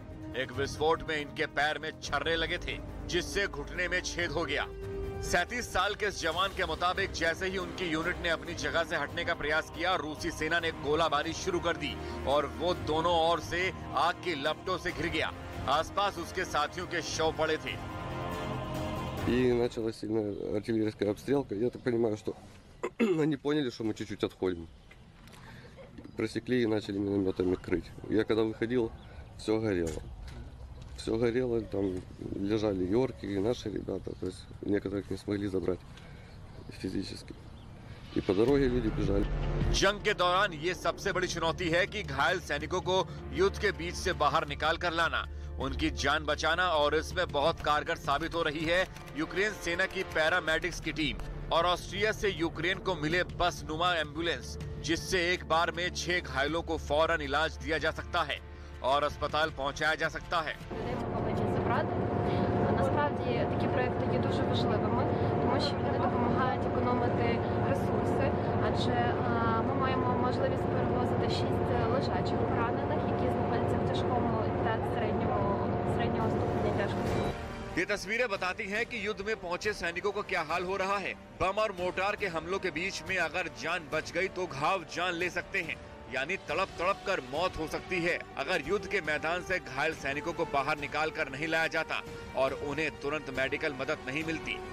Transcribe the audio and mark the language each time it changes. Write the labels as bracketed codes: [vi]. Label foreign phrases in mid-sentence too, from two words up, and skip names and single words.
[hi] एक विस्फोट में इनके पैर में छर्रे लगे थे, जिससे घुटने में छेद हो गया। 37 साल के इस जवान के मुताबिक जैसे ही उनकी यूनिट ने अपनी जगह से हटने का प्रयास किया, रूसी सेना ने गोलाबारी शुरू कर दी और वो दोनों ओर से आग की लपटों से घिर गया। आसपास उसके साथियों के शव पड़े थे। [ru] И началась сильная артиллерийская обстрелка. Я так понимаю, что они поняли, что мы чуть-чуть отходим. Просекли и начали минометами крыть. Я когда выходил, все горело. Все горело, там лежали йорки и наши ребята. То есть некоторых не смогли забрать физически. И по дороге люди бежали. [hi] जंग के दौरान ये सबसे बड़ी चुनौती है कि घायल सैनिकों को युद्ध के बीच से बाहर निकाल कर लाना, उनकी जान बचाना, और इसमें बहुत कारगर साबित हो रही है यूक्रेन सेना की पैरामेडिक्स की टीम और ऑस्ट्रिया से यूक्रेन को मिले बस नुमा एम्बुलेंस, जिससे एक बार में 6 घायलों को फौरन इलाज दिया जा सकता है और अस्पताल पहुंचाया जा सकता है। [uk] Насправді такі проекти є дуже важливими, тому що вони допомагають економити ресурси, адже ми маємо можливість перевозити 6 лежачих поранених, які знаходяться в тяжкому та середнього ступеня тяжкості. [hi] ये तस्वीरें बताती हैं कि युद्ध में पहुंचे सैनिकों को क्या हाल हो रहा है। बम और मोर्टार के हमलों के बीच में अगर जान बच गई तो घाव जान ले सकते हैं, यानी तड़प तड़प कर मौत हो सकती है अगर युद्ध के मैदान से घायल सैनिकों को बाहर निकाल कर नहीं लाया जाता और उन्हें तुरंत मेडिकल मदद नहीं मिलती।